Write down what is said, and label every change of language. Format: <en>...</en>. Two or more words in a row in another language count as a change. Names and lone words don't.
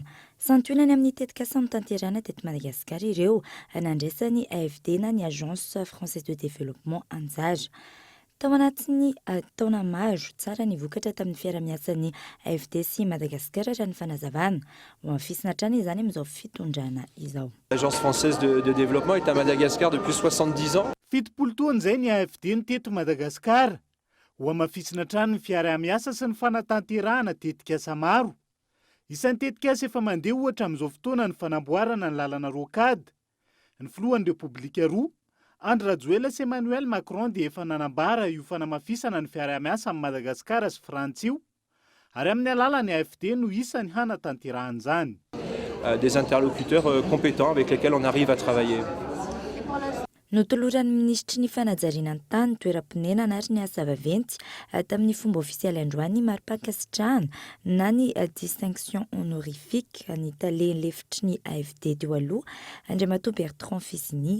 <mg>Santionany amin'ny tetika asa mitanterana teto Madagasikara ireo anandresany AFD na ny Agence Française de Développement anjara. Tao anatin'ny taona maro tsara ny vokatra tamin'ny fiaramiasan'ny AFD sy Madagasikara raha ny fanazavana. Ho anfisina hatrany izany amin'izao fitondrana izao.</mg> <fr>L'Agence Française de Développement est à Madagascar depuis 70 ans.</fr> <mg>Fitopolo taona izay ny AFD ny teto Madagasikara. Ho amafisina hatrany ny fiaramiasa sy ny fanatanterahana tetika asa maro. Isan'ny tetika asa efa mandeha ohatra amin'izao fotoana ny fanamboarana ny lalana rokady. Ny filohan'ny Repoblika roa Andry Rajoelina sy Emmanuel Macron dia efa nanambara io fanamafisana ny fiaramiasa amin'ny Madagasikara sy Frantsio ary amin'ny alalan'ny AFD no isan'ny hanatanterahana izany.</mg> <fr>Des interlocuteurs compétents avec lesquels on arrive à travailler.</fr> <mg>Notoloran'ny ministry ny fanajariana ny tany toeram-ponenana ary ny asa vaventy tamin'ny fomba ofisialy androany mari-pakasitrahana na ny</mg> <fr>distinction honorifique</fr> <mg>ny talen'ny lefitry ny AFD teo aloha Andriamatoa Bertrand Fisiny.</mg>